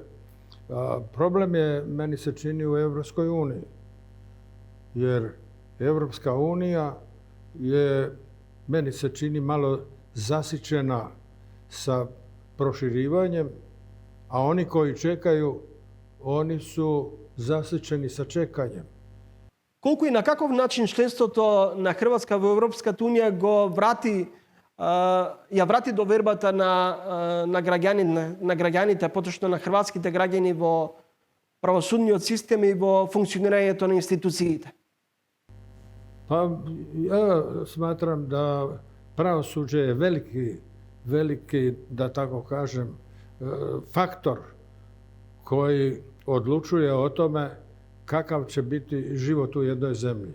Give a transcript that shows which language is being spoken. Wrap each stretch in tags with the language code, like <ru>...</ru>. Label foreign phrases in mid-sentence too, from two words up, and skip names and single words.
<hr>Problem je, meni se čini, u Europskoj uniji, jer Europska unija je, meni se čini, malo zasićena sa proširivanjem, a oni koji čekaju, oni su zasićeni sa čekanjem.</hr> <mk>Колку и на каков начин членството на Хрватска во Европската унија го ја врати довербата на граѓаните, поточно на хрватските граѓани во правосудниот систем и во функционирањето на институциите?</mk> <hr>Pa ja smatram da pravosuđe je veliki, da tako kažem, faktor koji odlučuje o tome kakav će biti život u jednoj zemlji.</hr>